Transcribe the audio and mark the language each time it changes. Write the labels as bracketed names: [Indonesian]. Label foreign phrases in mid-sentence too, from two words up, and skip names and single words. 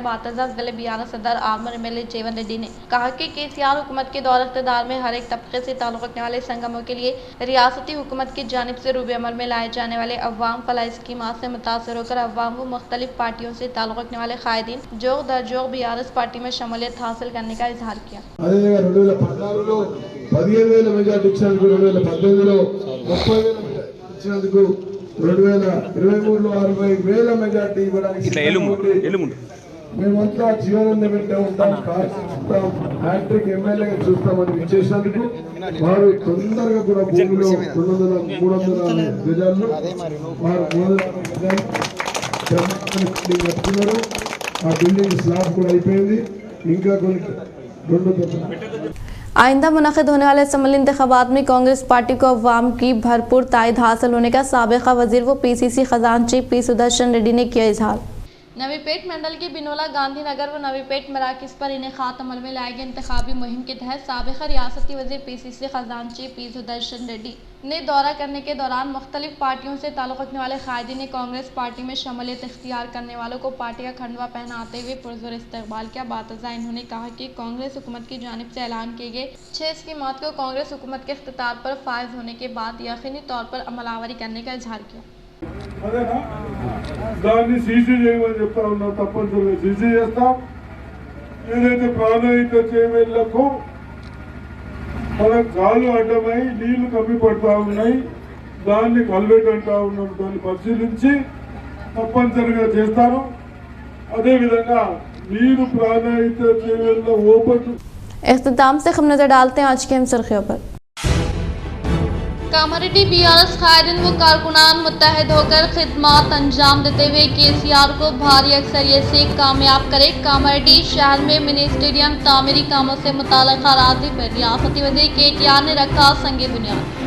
[Urdu] بعد ازاں ضلعے BRS صدر آرمور MLA جیون ریڈی نے کہا کہ KCR حکومت کے دور اقتدار میں ہر ایک طبقے سے تعلق رکھنے والے سنگموں کے لیے ریاستی حکومت کی جانب سے روبہ عمل میں لائے جانے والے عوام فلاح اسکیمات سے متاثر ہو کر عوام و مختلف پارٹیوں سے تعلق رکھنے والے قائدین جوق در جوق BRS پارٹی میں شمولیت حاصل کرنے کا اظہار کیا. [Telugu] మేమంతా జీవనాన్ని పెట్టే ఉంటాం, హ్యాట్రిక్ ఎమ్మెల్యేగా చూస్తామని ఇచ్చేసినందుకు వారు తొందరగా కూడా భూమిలో 300 గజాల్లో వారు కట్టుకున్నారు. ఆ [English] building slab [Telugu] కూడా అయిపోయింది, ఇంకా కొన్ని 2 [Urdu] آئندہ منعقد ہونے والے اسمبلی انتخابات میں کانگریس پارٹی کو عوام کی بھرپور تائید حاصل ہونے کا سابقہ وزیر و PCC خزانچی P سدرشن ریڈی نے کیا اظہار. نوی پیٹ منڈل کے بنولا گاندھی نگر و نوی پیٹ مراکز پر انعقاد عمل میں لائے گئے انتخابی مہم کے تحت سابقہ ریاستی وزیر PCC خزانچی P سدرشن ریڈی نے دورہ کرنے کے دوران مختلف پارٹیوں سے تعلق رکھنے والے قائدین نے کانگریس پارٹی میں شمولیت اختیار کرنے والوں کو پارٹی کا کھنڈوا پہناتے ہوئے پرزور استقبال کیا. بعد ازاں انہوں نے کہا کہ کانگریس حکومت کی جانب سے اعلان کیے گئے 6 اسکیمات کو کانگریس حکومت کے اقتدار پر فائز ہونے کے بعد یقینی طور پر عمل آوری کرنے کا اظہار کیا. [Telugu] అదేనా దాన్ని సీసీ చేయమని చెప్తా ఉన్నాం. తప్పనిసరిగా సీసీ చేస్తాం. ఏదైతే ప్రాణహిత చేవేళ్లకు మన కాళ్ళు అడ్డమై నీళ్లు కమ్మి పడతా ఉన్నాయి, దాన్ని కల్వెట్ అంటా ఉన్నాం. దాన్ని పరిశీలించి తప్పనిసరిగా చేస్తాను. అదేవిధంగా నీరు ప్రాణహిత చేవేళ్ల ఓపెన్ [Urdu] اختتام سے ہم نظر ڈالتے ہیں آج کی ہم سرخیوں پر. کاماریڈی بی آر ایس قائدین و کارکنان متحد ہو کر خدمت انجام دیتے ہوئے کے سی آر کو بھاری اکثریت سے کامیاب کرے. کاماریڈی شہر میں [English] mini stadium [Urdu] تعمیری کاموں سے متعلق اراضی پر ریاستی وزیر کے ٹی آر نے رکھا سنگ بنیاد.